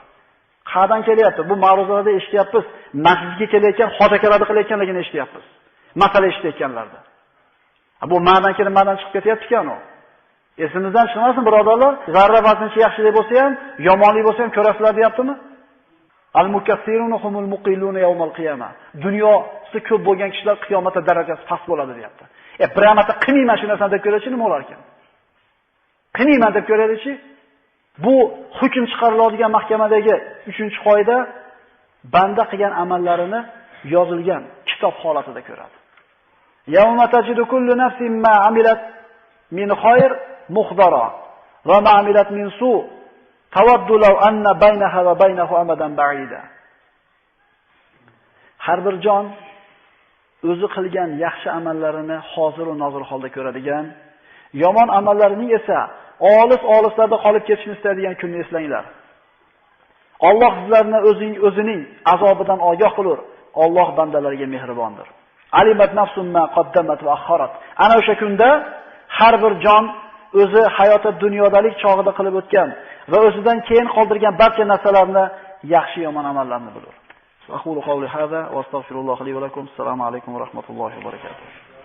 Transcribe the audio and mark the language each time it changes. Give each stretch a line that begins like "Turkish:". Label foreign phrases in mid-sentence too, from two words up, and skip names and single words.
Uzbek: Qayerdan kelyapti? Bu ma'ruzalarda eshityapmiz. Masjidga kelayotgan xotakalarni qilayotganligini eshityapmiz. Masala eshitayotganlarda. Bu ma'dan kelib ma'dan chiqib ketyapti-kan u. Esimizdan chiqmasin birodarlar, zarra vaznchi yaxshilik bo'lsa ham, yomonlik bo'lsa ham ko'rasizlar deyaptimi?
Arabic: المكفرون هم المقلون يوم القيامة.
Uzbek: Dunyosi ko'p bo'lgan kishilar qiyomatda darajasi past bo'ladi deyapti. Bir marta qilmayman shu narsani deb ko'raychi nima bo'lar ekan? Qilmayman deb ko'raychi, bu hukm chiqariladigan mahkamadagi 3-qoida banda qilgan amallarini yozilgan kitob holatida ko'radi.
Arabic: يوم تجد كل نفس ما عملت من خير محضرا وما عملت من سوء تود لو أن بينها وبينه أمدا بعيدا.
Uzbek: Har bir jon o'zi qilgan yaxshi amallarini hozir va nozir holda ko'radigan, yomon amallarining esa olis-olislarda qolib ketishini istaydigan kunni eslanglar. Alloh sizlarni o'zining azobidan ogoh qilur. Alloh bandalariga mehribondir.
Arabic: علمت نفس ما قدمت وأخرت.
Uzbek: Ana o'sha kunda har bir jon o'zi hayoti dunyodalik chog'ida qilib o'tgan va o'zidan keyin qoldirgan barcha narsalarni, yaxshi yomon amallarni bilur.
Arabic: أقول قولي هذا وأستغفر الله لي ولكم. السلام عليكم ورحمة الله وبركاته.